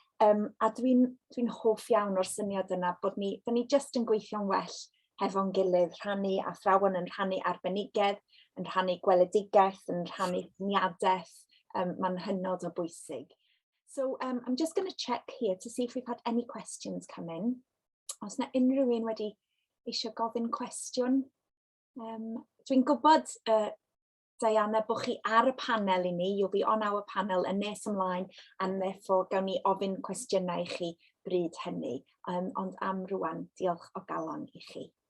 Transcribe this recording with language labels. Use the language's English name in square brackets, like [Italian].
[Welsh] A dwi'n hoff iawn o'r syniad yna bod ni jyst yn gweithio'n well hefo'n gilydd, rhannu athrawon yn rhannu arbenigedd, yn rhannu gweledigaeth, yn rhannu syniadaeth. Mae'n hynod o bwysig. [English] So I'm just going to check here to see if we've had any questions come in. [Welsh] Os yna unrhyw un wedi eisiau gofyn cwestiwn. Dwi'n gwybod, Diana, bod chi ar y panel i ni. [English] You'll be on our panel [Welsh] yn nes ymlaen, [English] and therefore [Welsh] gawn ni ofyn cwestiynau I chi bryd hynny. Ond am rwan, diolch o galon I chi.